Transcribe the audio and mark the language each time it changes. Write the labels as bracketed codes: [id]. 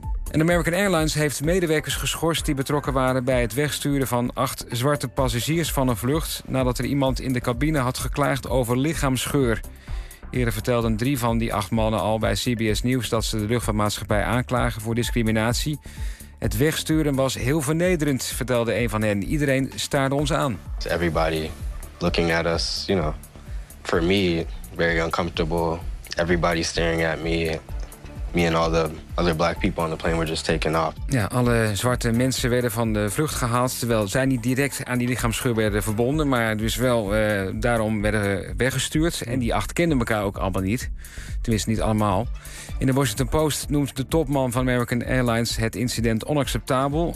[nl] En American Airlines heeft medewerkers geschorst die betrokken waren bij het wegsturen van 8 zwarte passagiers van een vlucht nadat er iemand in de cabine had geklaagd over lichaamsgeur. Eerder vertelden 3 van die 8 mannen al bij CBS News dat ze de luchtvaartmaatschappij aanklagen voor discriminatie. Het wegsturen was heel vernederend, vertelde een van hen. Iedereen staarde ons aan. [en] Everybody looking at us, you know, for me, very uncomfortable. Everybody staring at me. Me and all the other black people on the plane were just taken off. [nl] Ja, alle zwarte mensen werden van de vlucht gehaald, terwijl zij niet direct aan die lichaamsgeur werden verbonden, maar dus wel daarom werden weggestuurd. En die 8 kenden elkaar ook allemaal niet. Tenminste, niet allemaal. In de Washington Post noemt de topman van American Airlines het incident onacceptabel.